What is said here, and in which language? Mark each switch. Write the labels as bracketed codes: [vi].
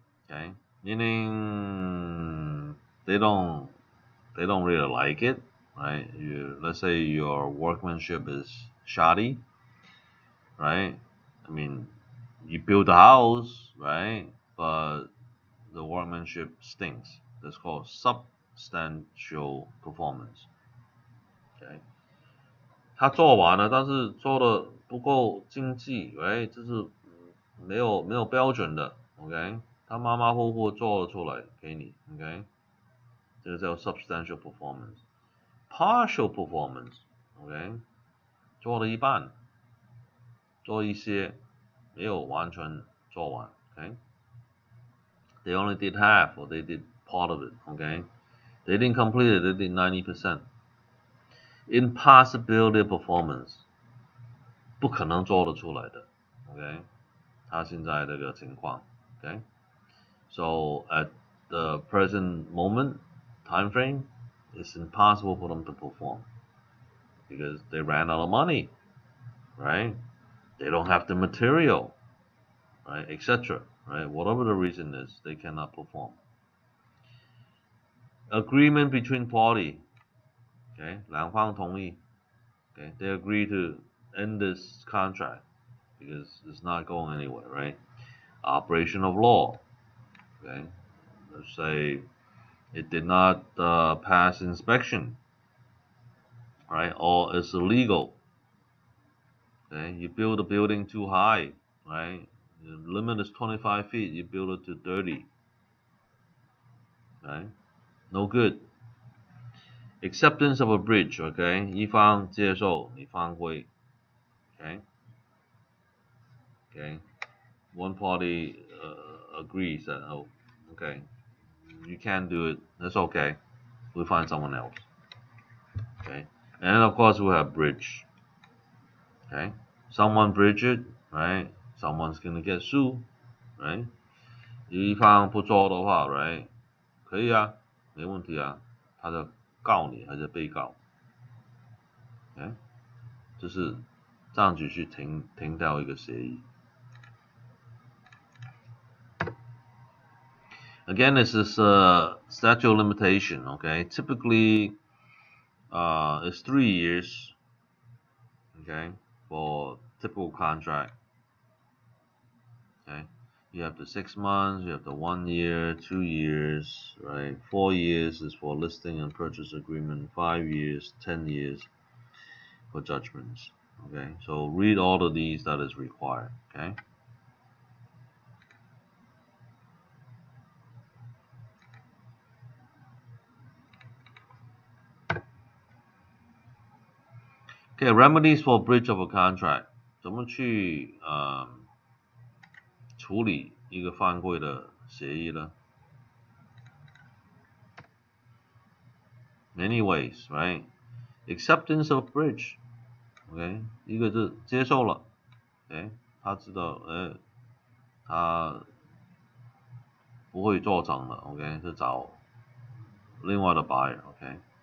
[en] Okay, meaning they don't really like it, right? Let's say your workmanship is shoddy, right? I mean, you build a house, right? But the workmanship stinks. That's called substantial performance. [zh] Okay， 他做完了，但是做的不够经济，right？就是没有标准的 ，OK？他马马虎虎做了出来给你 ，OK？这个叫 substantial performance。partial performance，OK？做了一半，做一些，没有完全做完 ，OK？ [en] They only did half, or they did part of it. Okay, they didn't complete it. They did 90%. [zh] Impossibility of performance， 不可能做得出来的。 OK， 他现在这个情况。 [en] OK， so at the present moment time frame, it's impossible for them to perform because they ran out of money, right? They don't have the material, right, etc. Right, whatever the reason is, they cannot perform. Agreement between party, okay, [zh] 两方同意, [en] okay, they agree to end this contract because it's not going anywhere, right? Operation of law, okay, let's say it did not pass inspection, right, or it's illegal. Okay, you build a building too high, right? The limit is 25 feet, you build it to 30. Okay, no good. Acceptance of a bridge, okay? [zh] 一方接受，你方会 okay? Okay. [en] One party agrees that, oh, okay, you can't do it, that's okay. We'll find someone else. Okay. And of course we have bridge. Okay. Someone bridge it, right? Someone's gonna get sued, right? [zh] 一方不做的话 right? 可以啊，没问题啊，他就告你还是被告。 Okay? 就是这样子去停掉一个协议。 [en] Again, this is a statute of limitation, okay? Typically, it's 3 years, okay, for typical contract. Okay, you have the 6 months, you have the 1 year, 2 years, right? 4 years is for listing and purchase agreement, 5 years, 10 years for judgments. Okay, so read all of these that is required. Okay. Okay, remedies for breach of a contract. [zh] 怎么去处理一个犯规的协议呢？ [en] Many ways, right? Acceptance of breach. [zh] Okay, 一个是接受了 ，okay, 他知道，他不会做成了 ，OK， 是找另外的 buyer，OK。